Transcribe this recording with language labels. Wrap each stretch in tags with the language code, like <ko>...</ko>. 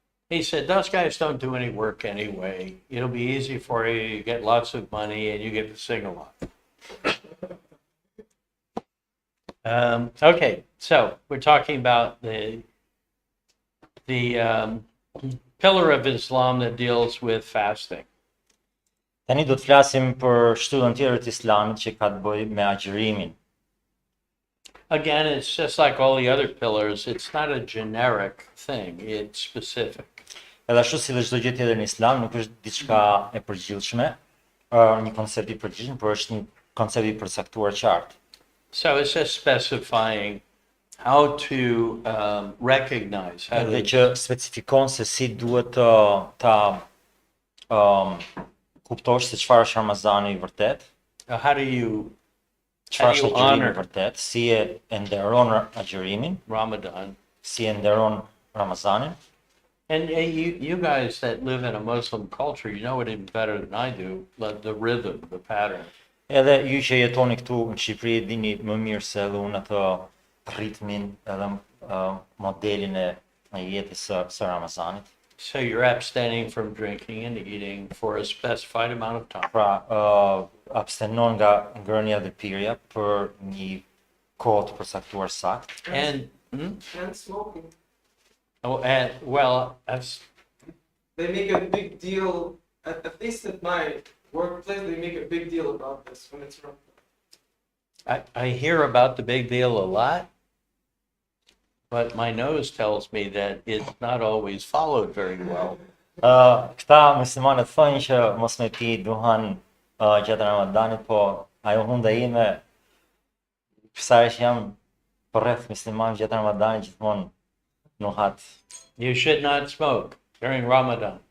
<en>He said, those guys don't do any work anyway. It'll be easy for you. You get lots of money and you get to sing a lot. Okay, so we're talking about the pillar of Islam that deals with fasting.</en> <sq>Tani do të flasim për shtyllën tjetër të Islamit që ka të bëjë me agjërimin.</sq> <en>Again, it's just like all the other pillars. It's not a generic thing. It's specific.</en> <sq>Edhe ashtu si dhe çdo gjë tjetër në Islam nuk është diçka e përgjithshme, një koncept i përgjithshëm, por është një koncept i përcaktuar qartë.</sq> <en>So it's just specifying how to recognize, how</en> <sq>Edhe</sq> <en>to</en> <sq>që specifikon se si duhet ta kuptosh se çfarë është Ramazani i vërtet,</sq> <en>how do you</en> <sq>çfarë është agjërimi i</sq> <en>honor</en> <sq>vërtet, si e nderon agjërimin,</sq> <en>Ramadan.</en> <sq>si e nderon Ramazanin.</sq> <en>And you guys that live in a Muslim culture, you know it even better than I do, the rhythm, the pattern.</en> <sq>Edhe ju që jetoni këtu në Shqipëri dini më mirë se edhe unë atë ritmin edhe modelin e jetës së Ramazanit.</sq> <en>So you're abstaining from drinking and eating for a specified amount of time.</en> <sq>Pra, abstenon nga ngrënia dhe pirja për një kohë të përcaktuar saktë.</sq> <en>And and smoking. well, that's They make a big deal, at least at my workplace, they make a big deal about this when it's wrong. I hear about the big deal a lot, but my nose tells me that it's not always followed very well.</en> <sq>Këta muslimanët thonë që mos me pi duhan gjatë Ramadanit, po ajo hunda ime, sa që jam përreth muslimanë gjatë Ramadanit gjithmonë nuhat.</sq> <en>You should not smoke during Ramadan.</en>